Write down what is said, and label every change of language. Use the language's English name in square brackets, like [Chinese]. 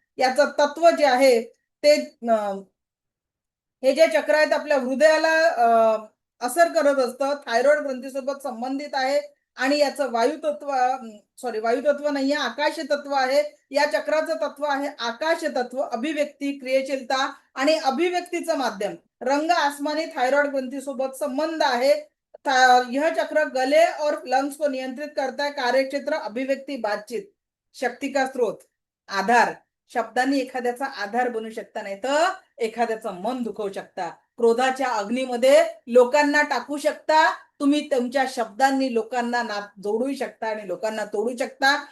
[Marathi] याचं तत्व जे आहे ते हे जे चक्र आहेत आपल्या हृदयाला असर करत असतं, थायरॉइड ग्रंथीसोबत संबंधित आहे. आणि याचं वायुतत्व नाहीये, आकाश तत्व आहे. या चक्राचं तत्व आहे आकाश तत्व. अभिव्यक्ती, क्रियाशीलता आणि अभिव्यक्तीचं माध्यम रंग आसमानी थायरॉइड ग्रंथीसोबत संबंध आहे. [Hindi] यह चक्र गले और लंग्स को नियंत्रित करता है. कार्यक्षेत्र, अभिव्यक्ती, बातचीत. शक्ती का स्रोत, आधार. [Marathi] शब्दांनी एखाद्याचा आधार बनू शकता, नाही तर एखाद्याचं मन दुखवू शकता. क्रोधाच्या अग्नीमध्ये लोकांना टाकू शकता. तुम्ही तुमच्या शब्दांनी लोकांना जोडू शकता आणि लोकांना तोडू शकता.